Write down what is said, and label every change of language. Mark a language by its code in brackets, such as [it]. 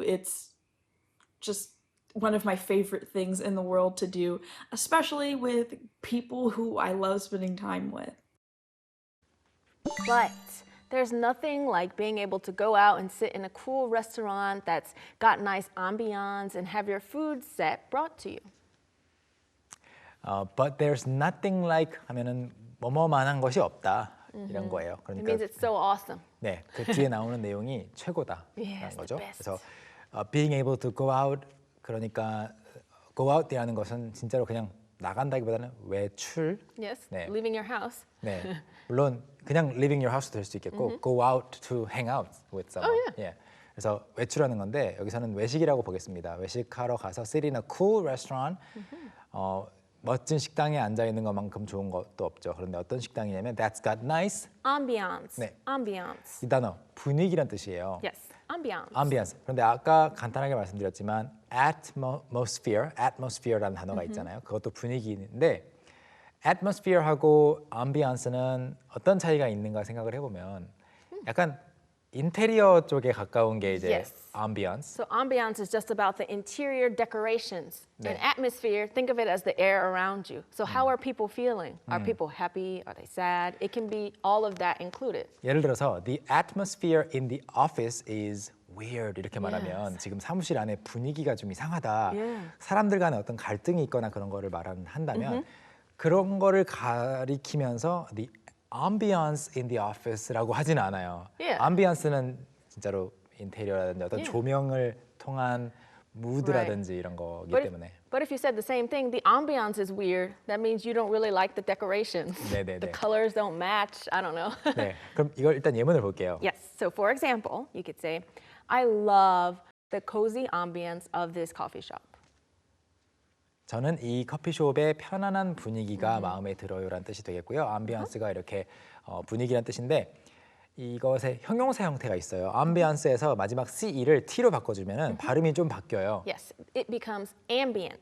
[en] It's just one of my favorite things in the world to do, especially with people who I love spending time with. But there's nothing like being able to go out and sit in a cool restaurant that's got nice ambiance and have your food set brought to you. But there's nothing like [ko] 하면은 뭐뭐만한 것이 없다 이런 거예요. [en] It [ko] 그러니까 [en] means it's so awesome. [ko] 네, 그 뒤에 나오는 내용이 최고다라는 [en] Yes, the [ko] 거죠. [en] best. [ko] 그래서 [en] being able to go out [ko] 그러니까 go out이라는 것은 진짜로 그냥 나간다기보다는 외출. [en] Yes, [ko] 네. [en] leaving your house. [ko] 네, 물론 그냥 [en] leaving your house [ko] 도 될 수 있겠고 [en] go out to hang out with someone. [ko] 예. 그래서 외출하는 건데 여기서는 외식이라고 보겠습니다. 외식하러 가서 [en] sit in a cool restaurant. [ko] 멋진 식당에 앉아 있는 것만큼 좋은 것도 없죠. 그런데 어떤 식당이냐면 [en] that's got nice Ambiance. [ko] 네. [en] Ambiance. [ko] 이 단어 분위기란 뜻이에요. [en] Yes, ambiance. ambience. [ko] 그런데 아까 간단하게 말씀드렸지만 atmosphere라는 단어가 있잖아요. 그것도 분위기인데 atmosphere하고 ambiance는 어떤 차이가 있는가 생각을 해보면 약간 인테리어 쪽에 가까운 게 이제 [en] Yes. ambience. So ambiance is just about the interior decorations. [ko] 네. [en] And atmosphere, think of it as the air around you. So how are people feeling? Are people happy? Are they sad? It can be all of that included. [ko] 예를 들어서 [en] the atmosphere in the office is weird [ko] 이렇게 말하면 지금 사무실 안에 분위기가 좀 이상하다. [en] Yeah. [ko] 사람들 간에 어떤 갈등이 있거나 그런 거를 한다면 그런 거를 가리키면서 [en] the ambience in the office [ko] 라고 하진 않아요. [en] Yeah. [ko] ambiance는 진짜로 인테리어라든지 어떤 [en] Yeah. [ko] 조명을 통한 무드라든지 이런 거기 때문에. [en] But if you said the same thing, the ambiance is weird. That means you don't really like the decorations. [ko] 네네네. [en] The colors don't match. I don't know. [ko] 네, 그럼 이걸 일단 예문을 볼게요. [en] Yes. So for example, you could say, I love the cozy ambience of this coffee shop. [ko] 저는 이 커피숍의 편안한 분위기가 마음에 들어요라는 뜻이 되겠고요. 암비언스가 이렇게 분위기란 뜻인데 이것의 형용사 형태가 있어요. 암비언스에서 마지막 CE를 T로 바꿔주면 발음이 좀 바뀌어요. [en] Yes, it becomes ambient.